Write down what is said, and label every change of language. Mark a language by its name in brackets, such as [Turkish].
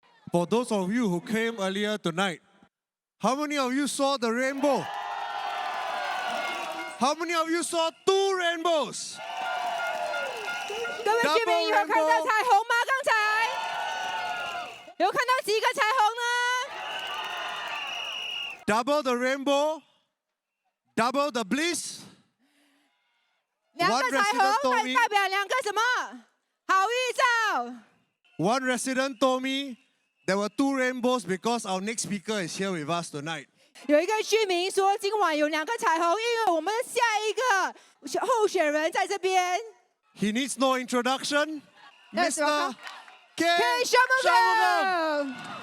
[English] For those of you who came earlier tonight, how many of you saw the rainbow? How many of you saw 2 rainbows? [Chinese] 各位居民有看到彩虹吗？刚才有看到几个彩虹呢？ [English] Double the rainbow, double the bliss. [Chinese] 两个彩虹代表两个什么？好预兆。 [English] One resident told me there were 2 rainbows because our next speaker is here with us tonight. [Chinese] 有一个居民说，今晚有2个彩虹，因为我们下一个候选人在这边。 [English] He needs no introduction. Yes, Mr. welcome. K. Shanmugam.